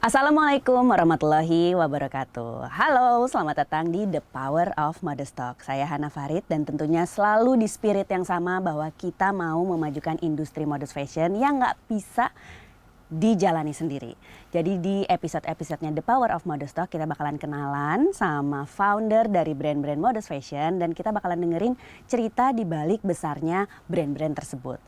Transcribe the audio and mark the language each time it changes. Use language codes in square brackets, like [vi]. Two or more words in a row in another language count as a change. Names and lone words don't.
[ar] السلام عليكم ورحمة الله وبركاته. [id] Halo, selamat datang di The Power of Modest Talk. Saya Hana Farid dan tentunya selalu di spirit yang sama bahwa kita mau memajukan industri [en] modest fashion [id] yang nggak bisa dijalani sendiri. Jadi di episode-episodenya The Power of Modest Talk kita bakalan kenalan sama founder dari brand-brand [en] modest fashion [id] dan kita bakalan dengerin cerita di balik besarnya brand-brand tersebut.